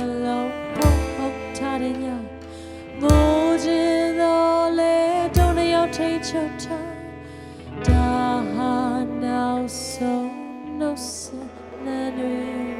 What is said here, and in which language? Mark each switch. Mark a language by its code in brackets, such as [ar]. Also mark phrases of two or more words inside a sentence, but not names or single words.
[my] လုံးဟုတ်ထားတဲ့ညငိုချင်တော့လေ [en] don't you take your time [my] ဒါဟာနောက်ဆုံးနှုတ်ဆက်နေ